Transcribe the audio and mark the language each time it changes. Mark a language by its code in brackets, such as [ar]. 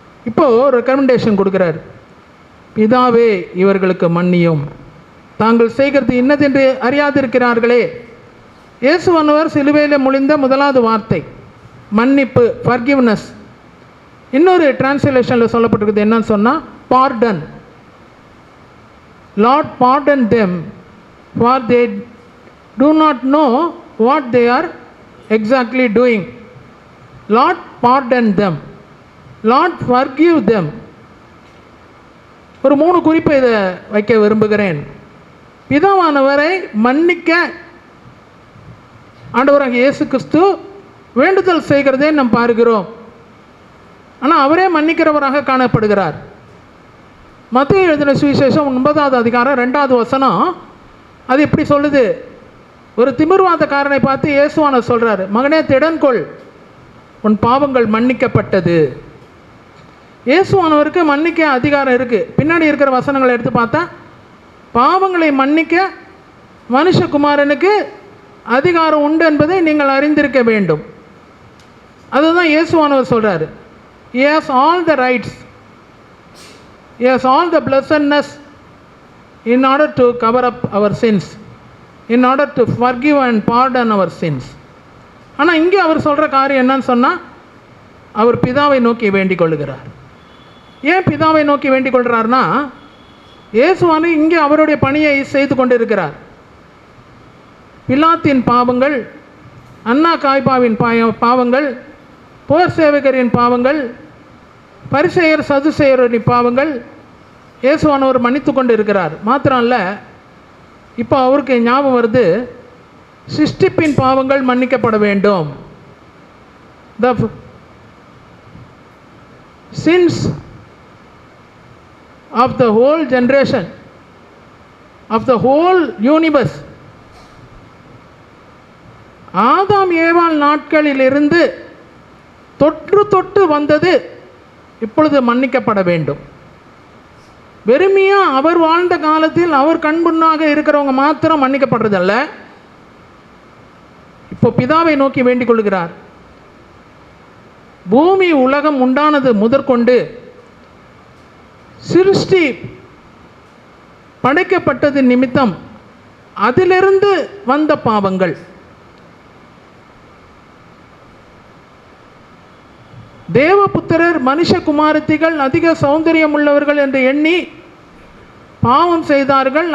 [ta] இப்போ ரெக்கமெண்டேஷன் கொடுக்கிறார். பிதாவே, இவர்களுக்கு மன்னியும், தாங்கள் செய்கிறது இன்னதென்று அறியாதிருக்கிறார்களே. இயேசுவானவர் சிலுவையில் மொழிந்த முதலாவது வார்த்தை மன்னிப்பு, ஃபர்கிவ்னஸ். இன்னொரு டிரான்ஸ்லேஷனில் சொல்லப்பட்டிருக்குது என்னன்னு சொன்னால் pardon. [en] Lord pardon them for they do not know what they are exactly doing. Lord pardon them, Lord forgive them. [ta] ஒரு 3 குறிப்பை இதை வைக்க விரும்புகிறேன். பிதாவானவரை மன்னிக்க ஆண்டவராகிய இயேசு கிறிஸ்து வேண்டுதல் செய்கிறதே நாம் பார்க்கிறோம். ஆனால் அவரே மன்னிக்கிறவராக காணப்படுகிறார். மத்தேயு எழுதின சுவிசேஷம் 9வது அதிகாரம் 2வது வசனம் அது எப்படி சொல்லுது? ஒரு திமிர்வாதக்காரனை பார்த்து இயேசுவானவர் சொல்கிறார், மகனே திடன்கொள், உன் பாவங்கள் மன்னிக்கப்பட்டது. இயேசுவானவருக்கு மன்னிக்க அதிகாரம் இருக்குது. பின்னாடி இருக்கிற வசனங்களை எடுத்து பார்த்தா பாவங்களை மன்னிக்க மனுஷகுமாரனுக்கு அதிகாரம் உண்டு என்பதை நீங்கள் அறிந்திருக்க வேண்டும். அதுதான் இயேசுவானவர் சொல்கிறார். [en] He has all the rights, he has all the blessedness in order to cover up our sins, in order to forgive and pardon our sins. [ta] ஆனால் இங்கே அவர் சொல்கிற காரியம் என்னன்னு சொன்னால், அவர் பிதாவை நோக்கி வேண்டிக் கொள்கிறார். ஏன் பிதாவை நோக்கி வேண்டிக் கொள்கிறார்னா, இயேசுவானு இங்கே அவருடைய பணியை செய்து கொண்டிருக்கிறார். பிலாத்தின் பாவங்கள், அன்னா காய்பாவின் பாவங்கள், போர் சேவகரின் பாவங்கள், பரிசேயர் சதுசேயரின் பாவங்கள் இயேசுவானவர் மன்னித்து கொண்டு இருக்கிறார். மாத்திரம் இல்லை, இப்போ அவருக்கு ஞாபகம் வருது, சிருஷ்டிப்பின் பாவங்கள் மன்னிக்கப்பட வேண்டும். [en] The sins of the whole generation, of the whole universe, [ta] ஆதாம் ஏவாள் நாட்களிலிருந்து தொற்று தொட்டு வந்தது இப்பொழுது மன்னிக்கப்பட வேண்டும். வெறுமையாக அவர் வாழ்ந்த காலத்தில் அவர் கண்முன்னாக இருக்கிறவங்க மாத்திரம் மன்னிக்கப்படுறதல்ல, இப்போ பிதாவை நோக்கி வேண்டிக் கொள்கிறார். பூமி உலகம் உண்டானது முதற்கொண்டு சிருஷ்டி படைக்கப்பட்டது நிமித்தம் அதிலிருந்து வந்த பாவங்கள், தேவபுத்திரர் மனுஷகுமாரத்திகள் அதிக சௌந்தரியம் உள்ளவர்கள் என்று எண்ணி பாவம் செய்தார்கள்.